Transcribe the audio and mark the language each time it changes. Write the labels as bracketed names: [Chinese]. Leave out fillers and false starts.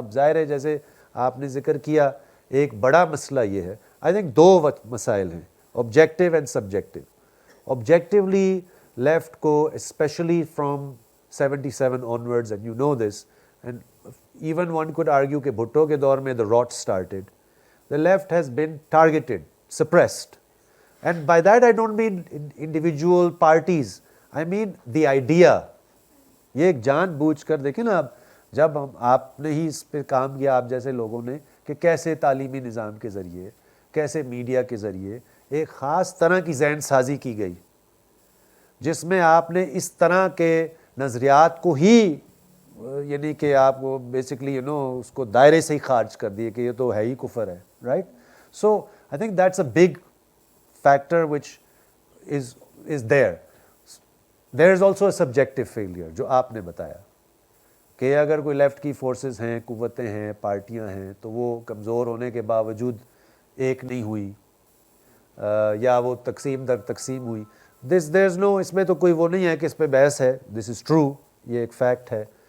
[Urdu] اب ظاہر ہے جیسے آپ نے ذکر کیا ایک بڑا مسئلہ یہ ہے, [English] I think [Urdu] دو مسائل ہیں, objective and subjective. [English] objectively left کو especially from 77 onwards, and you know this, and even one could argue [Urdu] کہ بھٹو کے دور میں [English] the rot started. The left has been targeted, suppressed. And by that I don't mean individual parties, I mean the idea. [Urdu] یہ ایک جان بوجھ کر دیکھیں نا, اب جب آپ نے ہی اس پہ کام کیا, آپ جیسے لوگوں نے, کہ کیسے تعلیمی نظام کے ذریعے, کیسے میڈیا کے ذریعے ایک خاص طرح کی ذہن سازی کی گئی جس میں آپ نے اس طرح کے نظریات کو ہی یعنی کہ آپ کو بیسکلی اس کو دائرے سے ہی خارج کر دیے کہ یہ تو ہے ہی کفر ہے, right. [English] So I think that's a big factor which is there. There is also a subjective failure [Urdu] جو آپ نے بتایا کہ اگر کوئی لیفٹ کی فورسز ہیں, قوتیں ہیں, پارٹیاں ہیں, تو وہ کمزور ہونے کے باوجود ایک نہیں ہوئی یا وہ تقسیم در تقسیم ہوئی. [English] there is no, [Urdu] اس میں تو کوئی وہ نہیں ہے کہ اس پہ بحث ہے, [English] this is true, [Urdu] یہ ایک فیکٹ ہے.